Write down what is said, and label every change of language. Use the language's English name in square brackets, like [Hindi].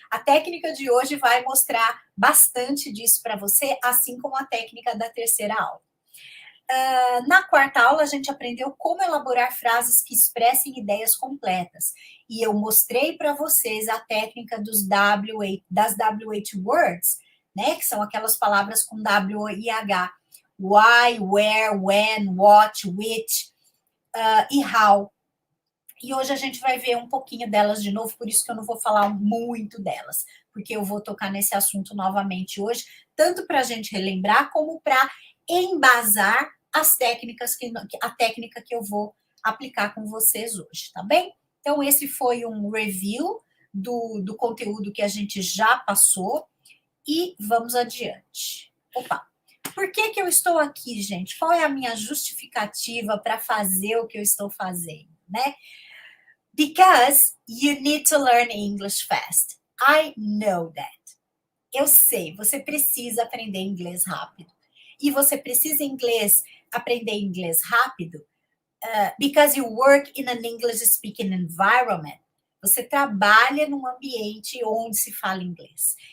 [Portuguese] A técnica de hoje vai mostrar bastante disso para você, assim como a técnica da 3ª aula. Na 4ª aula, a gente aprendeu como elaborar frases que expressem ideias completas. E eu mostrei para vocês a técnica das WH words, né? Que são aquelas palavras com W e H. [English] Why, where, when, what, which e how. [Portuguese] E hoje a gente vai ver um pouquinho delas de novo, por isso que eu não vou falar muito delas, porque eu vou tocar nesse assunto novamente hoje, tanto para a gente relembrar, como para embasar as técnicas a técnica que eu vou aplicar com vocês hoje, tá bem? Então, esse foi um review do conteúdo que a gente já passou e vamos adiante. Opa! Por que eu estou aqui, gente? Qual é a minha justificativa para fazer o que eu estou fazendo, né? [English] Because you need to learn English fast. I know that. [Portuguese] Eu sei, você precisa aprender inglês rápido. E você precisa aprender inglês rápido [English] because you work in an English speaking environment. [Portuguese] Você trabalha num ambiente onde se fala inglês.